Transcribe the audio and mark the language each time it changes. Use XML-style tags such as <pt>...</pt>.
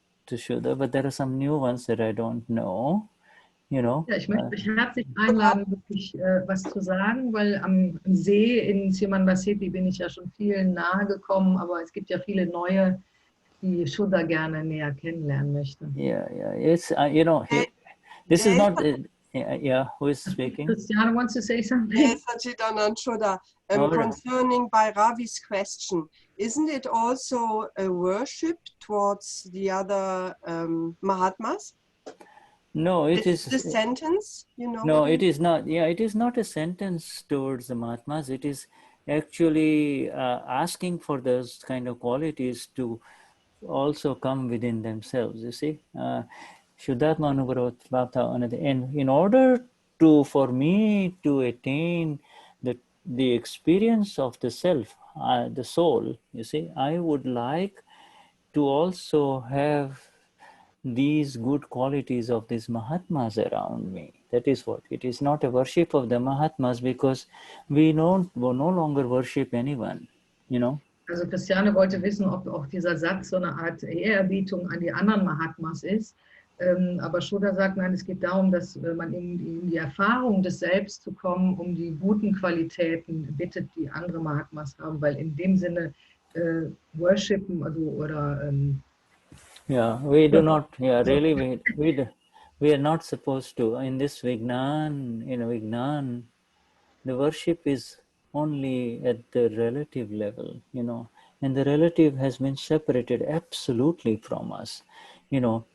<en>to Shuddha, but there are some new ones that I don't know. You know.</en> <de>Ja, ich möchte euch herzlich einladen, wirklich was zu sagen, weil am See in Simanbasiti bin ich ja schon vielen nahe gekommen, aber es gibt ja viele neue, die Shuddha gerne näher kennenlernen möchte.</de> <en>Yeah, it's you know, this is not. Yeah, who is speaking? Christiane wants to say something. Yes, Sachidanand Shuddha. Concerning by Ravi's question, isn't it also a worship towards the other Mahatmas? No, it is the sentence, you know. No, it is not. Yeah, it is not a sentence towards the Mahatmas. It is actually asking for those kind of qualities to also come within themselves. You see, Shuddhatma Anubhavat, and in order for me to attain the experience of the self, the soul, you see, I would like to also have these good qualities of these Mahatmas around me. That is what. It is not a worship of the Mahatmas because we no longer worship anyone, you know.</en> <de>Also Christiane wollte wissen, ob auch dieser Satz so eine Art Ehrerbietung an die anderen Mahatmas ist. Aber Shuddha sagt, nein, es geht darum, dass man in die Erfahrung des Selbst zu kommen, um die guten Qualitäten bittet, die andere Mahatmas haben, weil in dem Sinne worshipen, also oder</de> <en>yeah, we do not. Yeah, really, we are not supposed to. In this Vignan, Vignan, the worship is only at the relative level, you know, and the relative has been separated absolutely from us, you know.</en>